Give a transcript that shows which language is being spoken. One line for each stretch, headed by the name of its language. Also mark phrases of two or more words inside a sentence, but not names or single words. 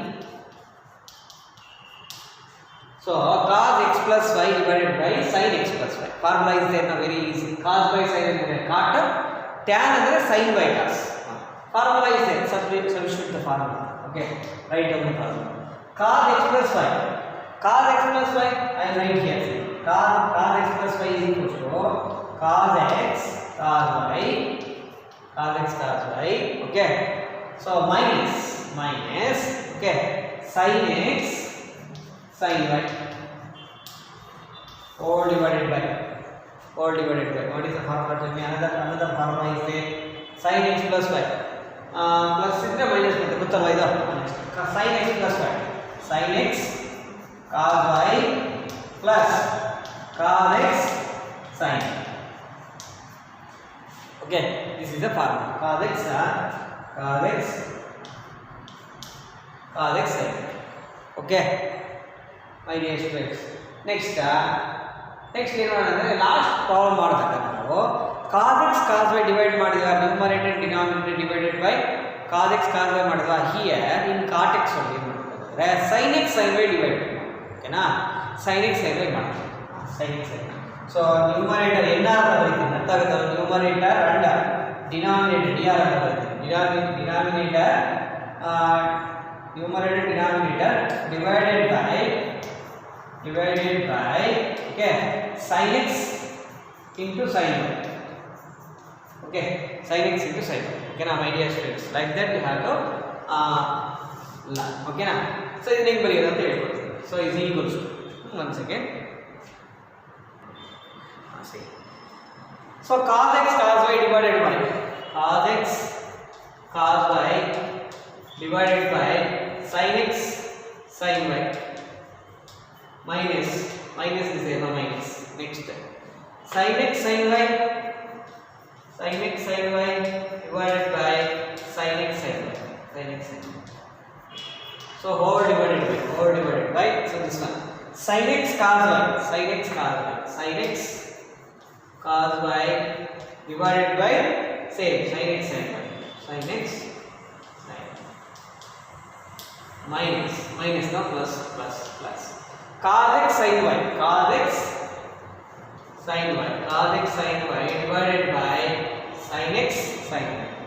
English: So cos x plus y divided by sin x plus y. Formula is there now. Very easy. Cos by sin is cot. Tan andre sin by cos. Formula is there. Substitute the formula. Okay. Write down the formula. Cos x plus y. Cos x plus y I will write here. Cos x plus y is equal to cos x cos y. Okay. So minus okay sin x sin y all divided by what is the formula? Tell me. Another formula is there. Sin x plus y plus is minus sin x plus y sin x cos y plus cos x sin. Okay, this is the formula. Cos x sin. Okay, my dear students. Next
Kannada: ಏನು ಅಂದರೆ
English: last problem
Kannada: ಮಾಡಿದಾಗ ನಾವು
English: cos x cos y divide ಮಾಡಿದ್ವಾ, numerator denominator divided by cos x cos y ಮಾಡಿದ್ವಾ. here in cot x
Kannada: ಅಲ್ಲಿ ಏನು ಮಾಡ್ತಾರೆ
English: sin x sin y ಡಿವೈಡ್. ಓಕೆನಾ, sin x sin y ಮಾಡ್ತಾರೆ. sin x sin y. so numerator n r
Kannada: ಅಂತ ಬರೀತೀನಿ, ಅರ್ಥ ಆಗುತ್ತಾ?
English: numerator and denominator d r
Kannada: ಅಂತ ಬರೀತೀನಿ.
English: denominator numerator denominator divided by okay sin x into sin y. Okay, sin x into sin y. Okay na, my dear students, like that you have to learn. Okay na, so
Kannada: ಇದನ್ನ ಹೆಂಗೆ ಬರೆಯೋದು ಅಂತ ಹೇಳ್ಕೊಡ್ತೀನಿ.
English: So is equals to one second. See, so cos x cos y divided by cos x cos y divided by sin x sin y minus is there, no minus. Next sin x sin y divided by sin x sin y. So whole divided by so this one sin x cos y sin x cos y divided by same sin x sin y minus no plus cos x sin y divided by sin x sin y.